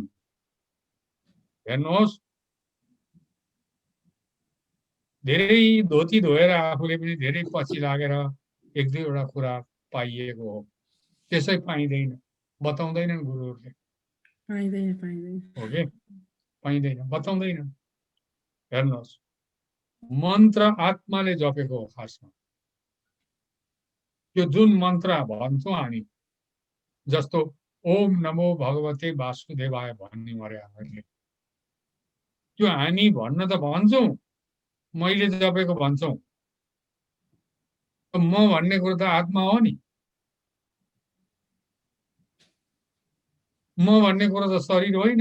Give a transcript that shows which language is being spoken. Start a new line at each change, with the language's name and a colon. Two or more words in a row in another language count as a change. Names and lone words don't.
Nepali: हेर्नुहोस्, धेरै धोती धोएर आफूले पनि धेरै पछि लागेर एक दुईवटा कुरा पाइएको हो, त्यसै पाइँदैन, बताउँदैनन् गुरुहरूले। हो कि पाइँदैन, बताउँदैन। हेर्नुहोस्, मन्त्र आत्माले जपेको हो खासमा। त्यो जुन मन्त्र भन्छौँ हामी, जस्तो
Sanskrit: ओम नमो भगवते वासुदेवाय
Nepali: भन्ने मरे हामीले, त्यो हामी भन्न त भन्छौँ, मैले जपेको भन्छौँ। म भन्ने कुरो त आत्मा हो नि। म भन्ने कुरो त शरीर होइन।